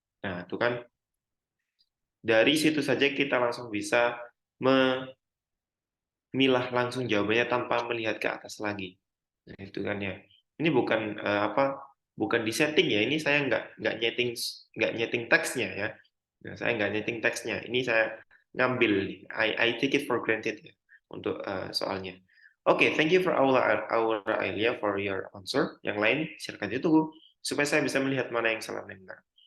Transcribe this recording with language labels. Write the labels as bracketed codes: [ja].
[id] Nah, itu kan dari situ saja kita langsung bisa memilah langsung jawabannya tanpa melihat ke atas lagi. Nah, itu kan ya. Ini bukan apa? Bukan di setting ya. Ini saya nggak nyeting teksnya ya. Nah, saya nggak nyeting teksnya. Ini saya ngambil. [en] I take it for granted [id] ya untuk soalnya. [en] Oke, thank you for Aura Ailia for your answer. [id] Yang lain silakan ditunggu supaya saya bisa melihat mana yang salah dan benar.